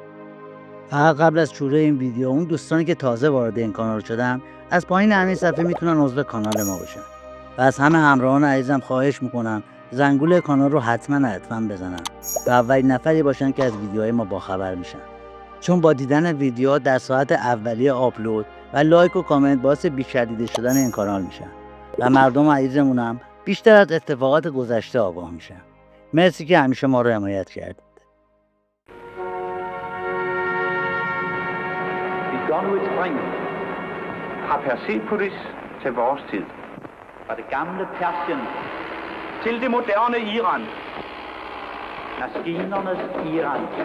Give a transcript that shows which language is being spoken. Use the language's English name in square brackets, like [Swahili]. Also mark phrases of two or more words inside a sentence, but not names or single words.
[Persian] فقط قبل از شروع این ویدیو اون دوستانی که تازه وارد این کانال شدن از پایین همین صفحه میتونن عضو کانال ما بشن و از همه همراهان عزیزم خواهش میکنم زنگوله کانال رو حتما بزنن و اولین نفری باشن که از ویدیوهای ما باخبر میشن، چون با دیدن ویدیوها در ساعت اولیه آپلود و لایک و کامنت باعث بیشتر دیده شدن این کانال میشن و مردم عزیزمونم بیشتر از اتفاقات گذشته آگاه میشن. مرسی که همیشه ما رو حمایت کردید. [Danish] Nu et spring fra Persepolis til vores tid. Fra det gamle Persien til det moderne Iran. Maskinernes Iran.